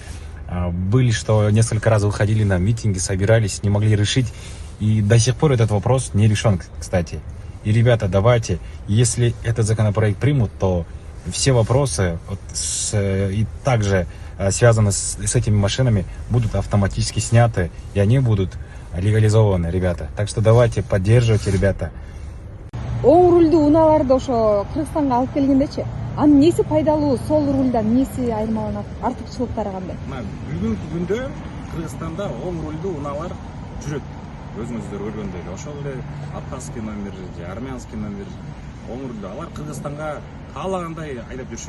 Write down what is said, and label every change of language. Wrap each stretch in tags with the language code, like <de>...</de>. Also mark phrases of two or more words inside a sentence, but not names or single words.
<ru>Были, что несколько раз выходили на митинги, собирались, не могли решить, и до сих пор этот вопрос не решен, кстати. И, ребята, давайте, если этот законопроект примут, то все вопросы и также связаны с этими машинами будут автоматически сняты, и они будут легализованы, ребята. Так что давайте, поддерживайте, ребята.</ru> <ky>Оң рульдүү унааларды ошо Кыргызстанга алып келгендечи, анын неси пайдалуу, сол рульдан неси айырмаланат, артыкчылыктары кандай? Бүгүнкү күндө Кыргызстанда оң рульдүү унаалар жүрөт. Өзүңүздөр көргөндөй эле, ошол эле</ky> <ru>абхазский номер</ru> <ky>же</ky> <ru>армянский номер</ru> <ky>оң рульдүү алар Кыргызстанга каалагандай айдап жүрүшөт.</ky>